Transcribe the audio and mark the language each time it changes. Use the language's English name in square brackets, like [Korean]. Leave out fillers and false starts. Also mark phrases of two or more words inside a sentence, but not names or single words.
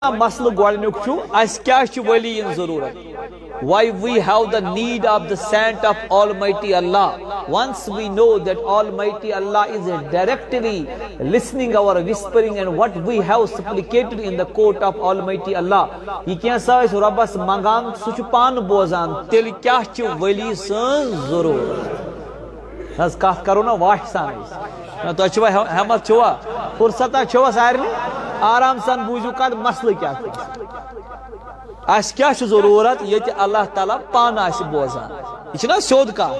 [Kashmiri] مسل گۄڈنیُک چھُ اَسہِ کیٛاہ چھُ ولی ین ضروٗرت [English] why we have the need of the saint of Almighty Allah. Once we know that Almighty Allah is directly listening our whispering and what we have supplicated in the court of Almighty Allah, [Kashmiri] یہ کینٛژھا أسۍ رۄبس منگان سُہ چھُ پانہٕ بوزان تیٚلہِ کیٛاہ چھِ ولی سٕنٛز ضروٗرت. حظ کتھ کرو نا واش سان أسۍ تۄہہِ چھُوا ہٮ۪مت چھُوا فرصتا چھُوا سارنٕے آرام سان بوٗزِو کتھ مسلہٕ کیٛاہ چھُ اَسہِ کیٛاہ چھُ ضروٗرت ییٚتہِ اللہ تعالیٰ پانہٕ آسہِ بوزان یہِ چھُنہ سیوٚد کتھ.